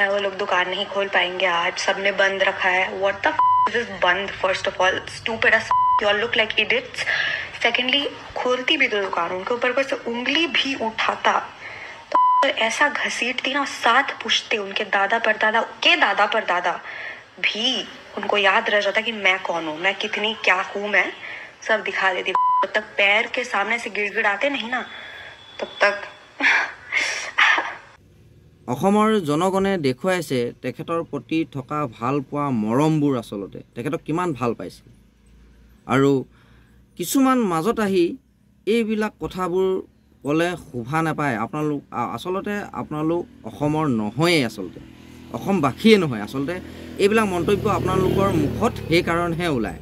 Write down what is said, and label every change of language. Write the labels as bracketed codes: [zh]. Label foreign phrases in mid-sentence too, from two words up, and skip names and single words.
[hi] वो लोग दुकान नहीं खोल पाएंगे आज सबने बंद रखा है [en] what the is this [hi] बंद [en] first of all stupid as you all look like idiots [hi] सेकेंडली खोलती भी तो दुकान उनके ऊपर कोई से उंगली भी उठाता तो ऐसा घसीटती ना साथ पूछते उनके दादा परदादा भी उनको याद रह जाता कि मैं कौन हूँ मैं कितनी क्या हूँ मैं सब दिखा देती जब तक पैर के सामने से गिड़गिड़ाते नहीं ना तब तक [as] অসমৰ জনগণে দেখুৱাইছে তেখেতৰ প্ৰতি থকা ভাল পোৱা মৰমবোৰ আসলতে তেখেতক কিমান ভাল পাইছে আৰু কিছুমান মাজত আহি এইবিলাক কথাবোৰ ক'লে শোভা নাপায় আপোনালোক আসলতে আপোনালোক অসমৰ নহয়ে আসলতে অসমবাসীয়ে নহয় আসলতে এইবিলাক মন্তব্য আপোনালোকৰ মুখত সেই কাৰণহে ওলায়